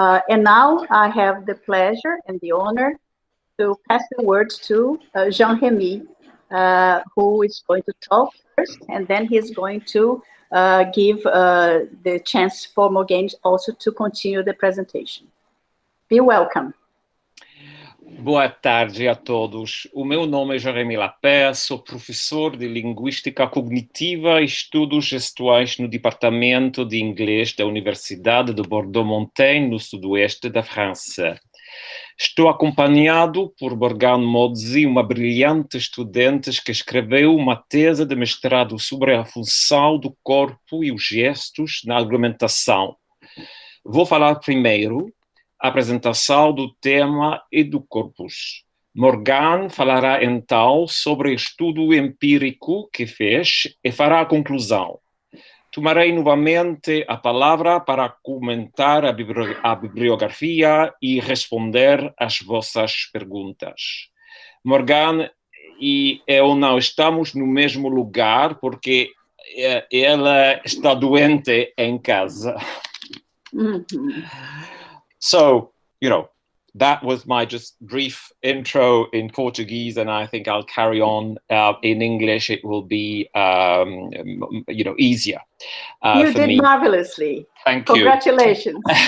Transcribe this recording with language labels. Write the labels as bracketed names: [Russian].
[English] And now I have the pleasure and the honor to pass the word to Jean-REMI, who is going to talk first, and then he's going to give the chance for Morgane also to continue the presentation. Be welcome. [Portuguese] Boa tarde a todos. O meu nome é Jean-REMI Lapaire, sou professor de Linguística Cognitiva e Estudos Gestuais no Departamento de Inglês da Universidade de Bordeaux-Montaigne, no sudoeste da França. Estou acompanhado por Morgane Mozzi, uma brilhante estudante que escreveu uma tese de mestrado sobre a função do corpo e os gestos na argumentação. Vou falar primeiro a apresentação do tema e do corpus. Morgane falará então sobre o estudo empírico que fez e fará a conclusão. Tomarei novamente a palavra para comentar a bibliografia e responder às vossas perguntas. Morgane e eu não estamos no mesmo lugar porque ela está doente em casa. [English] So, you know, that was my just brief intro in Portuguese, and I think I'll carry on in English. It will be, you know, easier. You did marvelously. Thank you. Congratulations.